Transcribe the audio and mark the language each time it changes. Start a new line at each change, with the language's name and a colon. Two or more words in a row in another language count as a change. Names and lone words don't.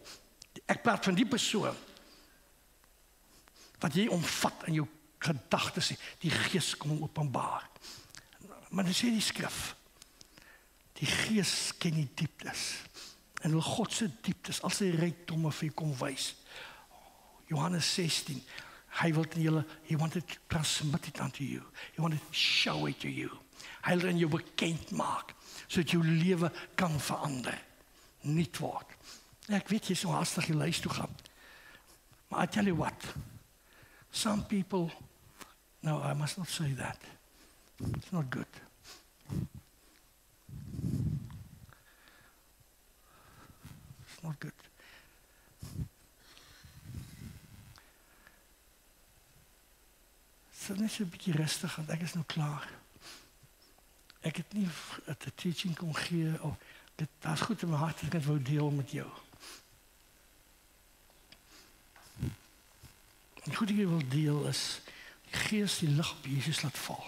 Afrikaans: Ek praat van die persoon, wat jy omvat in jou gedagtes, die Gees kom openbaar. Maar dan sê die skrif, die Gees ken die dieptes, en wil God se dieptes, al sy rykdomme vir jy kom wys. Johannes 16, hy wil in julle,
English: he wanted to transmit it unto you, he wanted to show it to you,
Afrikaans: hy wil in jou bekend maak, sodat jou lewe kan verander, niet word. Ek weet jy so haastig jy luis toe gaan, maar
English: I tell you what, some people, no, I must not say that, it's not good. It's not good.
Afrikaans: Sit net so 'n bietjie rustig, want ek is nou klaar. Ek het nie 'n teaching kon gee, of dit was goed in my hart, ek het wou deel met jou. En goed ek wil deel is, die Gees die lig op Jesus laat val.